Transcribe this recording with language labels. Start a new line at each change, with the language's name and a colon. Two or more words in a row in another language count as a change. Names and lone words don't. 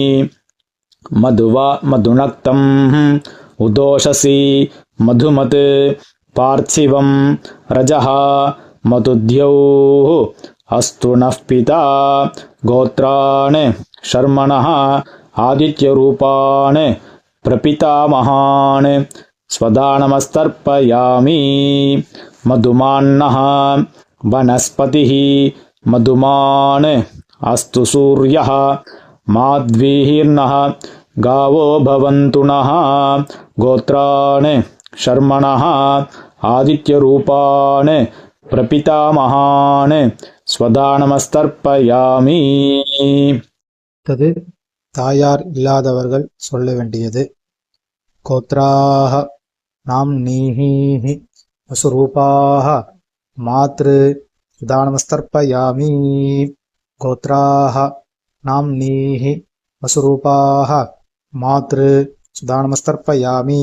Sanskrit: मधुनक्तं उदोषसि मधुमत् पार्थिवं रजः मधुद्यौः अस्तु नः पिता गोत्रान् शर्मणः आदित्यरूपान् प्रपितामहान् स्वदानमस्तर्पयामि मधुमान्नः वनस्पतिः मधुमान् अस्तु सूर्यः माध्वीर्नः गावो भवन्तु नः गोत्रान् शर्मणः आदित्यरूपान् प्रपितामहान् स्वदानमस्तर्पयामि
Tamil: அடுத்தது தாயார் இல்லாதவர்கள் சொல்ல வேண்டியது.
Sanskrit: गोत्राः नाम् नीः वसुरूपाः मातृः स्वधानमस्तर्पयामि. गोत्राः नाम् नीः वसुरूपाः मातृः स्वधानमस्तर्पयामि.